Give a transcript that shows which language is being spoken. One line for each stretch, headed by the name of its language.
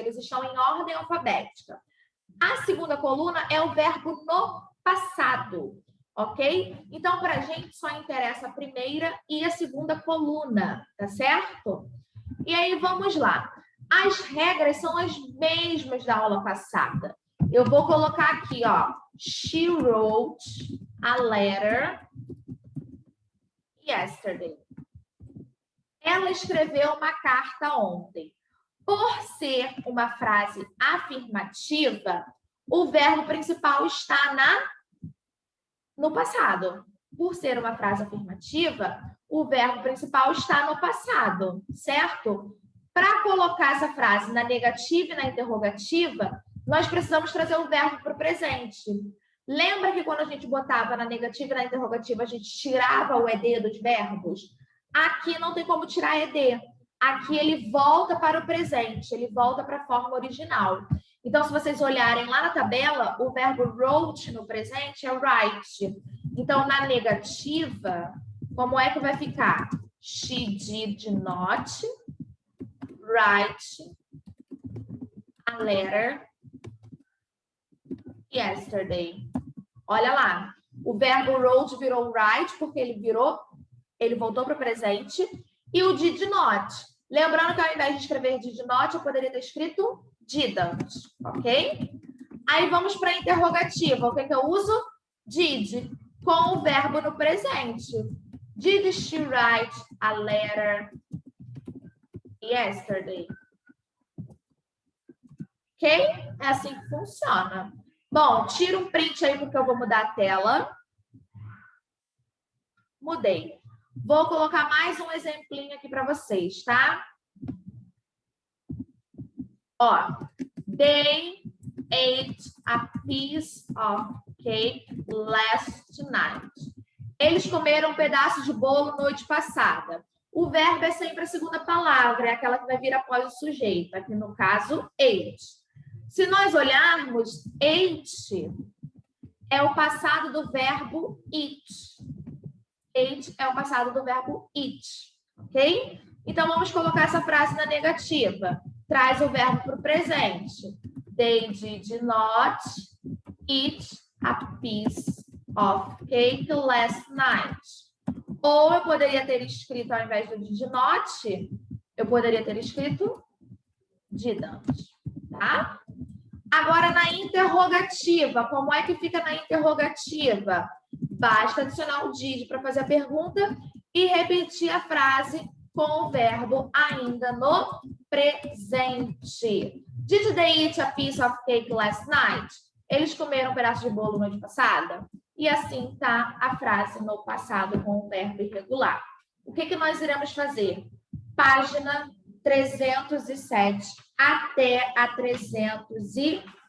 Portuguese: Eles estão em ordem alfabética. A segunda coluna é o verbo no passado, ok? Então, para a gente só interessa a primeira e a segunda coluna, tá certo? E aí, vamos lá. As regras são as mesmas da aula passada. Eu vou colocar aqui, ó.
English: She wrote a letter yesterday.
Portuguese: Ela escreveu uma carta ontem. Por ser uma frase afirmativa, o verbo principal está no passado. Por ser uma frase afirmativa, o verbo principal está no passado, certo? Para colocar essa frase na negativa e na interrogativa, nós precisamos trazer o verbo para o presente. Lembra que quando a gente botava na negativa e na interrogativa, a gente tirava o ED dos verbos? Aqui não tem como tirar ED. Aqui ele volta para o presente, ele volta para a forma original. Então, se vocês olharem lá na tabela, o verbo wrote no presente é write. Então, na negativa, como é que vai ficar?
English: She did not write a letter yesterday.
Portuguese: Olha lá, o verbo wrote virou write porque ele voltou para o presente. E o did not. Lembrando que ao invés de escrever did not, eu poderia ter escrito didn't, ok? Aí vamos para a interrogativa. O que eu uso? Did, com o verbo no presente.
English: Did she write a letter yesterday?
Portuguese: Ok? É assim que funciona. Bom, tira um print aí porque eu vou mudar a tela. Mudei. Vou colocar mais um exemplinho aqui para vocês, tá?
English: Ó, they ate a piece of cake last night.
Portuguese: Eles comeram um pedaço de bolo noite passada. O verbo é sempre a segunda palavra, é aquela que vai vir após o sujeito. Aqui no caso, ate. Se nós olharmos, ate é o passado do verbo eat. Ate é o passado do verbo eat, ok? Então, vamos colocar essa frase na negativa. Traz o verbo para o presente.
English: They did not eat a piece of cake last night.
Portuguese: Ou eu poderia ter escrito, ao invés do did not, eu poderia ter escrito didn't, tá? Agora, na interrogativa, como é que fica na interrogativa? Basta adicionar o did para fazer a pergunta e repetir a frase com o verbo ainda no presente.
English: Did they eat a piece of cake last night?
Portuguese: Eles comeram um pedaço de bolo noite passada? E assim está a frase no passado com o verbo irregular. O que nós iremos fazer? Página 307 até a 309.